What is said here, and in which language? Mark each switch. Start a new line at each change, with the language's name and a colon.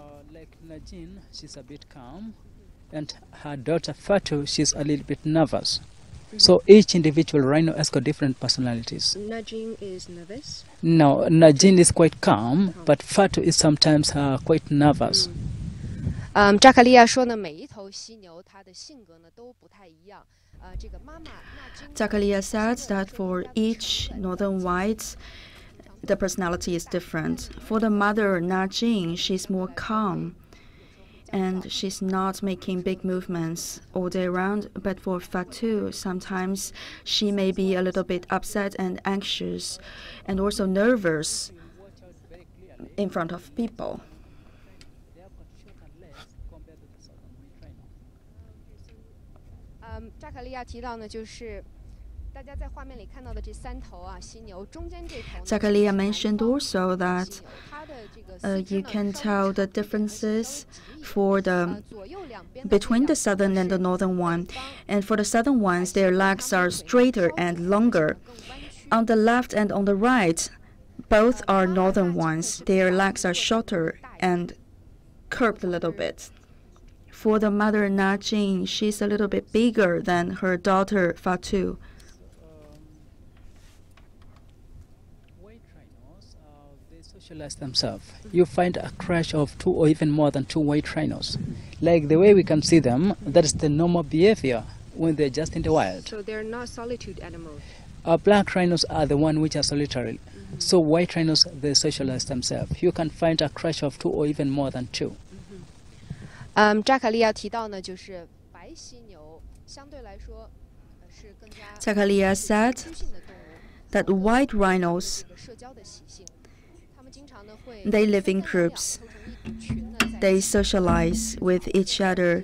English: Like Najin, she's a bit calm, and her daughter Fatu, she's a little bit nervous. So each individual rhino has got different personalities. Najin is nervous. No, Najin is quite calm, but Fatu is sometimes quite nervous.
Chinese: 扎卡利亚说呢，每一头犀牛它的性格呢都不太一样。这个妈妈纳金。
English: Zakaria said that for each northern white, the personality is different. For the mother, Najin, she's more calm, and she's not making big movements all day round. But for Fatu, sometimes she may be a little bit upset and anxious, and also nervous in front of people.
Chinese: 扎卡利亚提到呢，就是大家在画面里看到的这3头啊犀牛，中间这头。
English: Zakaria mentioned also that you can tell the differences for between the southern and the northern one. And for the southern ones, their legs are straighter and longer. On the left and on the right, both are northern ones. Their legs are shorter and curved a little bit. For the mother Najin, she's a little bit bigger than her daughter Fatu. White rhinos, they socialize themselves. You find a crush of 2 or even more than 2 white rhinos. Like the way we can see them, that is the normal behavior when they're just in the wild. So they're not solitude animals. Black rhinos are the one which are solitary. So white rhinos, they socialize themselves. You can find a crush of 2 or even more than 2.
Chinese: 扎卡利亚提到呢，就是白犀牛相对来说是更加
English: Zakaria said
Chinese: 性的动物，
English: that white rhinos,
Chinese: 社交的习性，它们经常呢会
English: they live in groups.
Chinese: 凑成一群呢，在
English: They socialize with each other.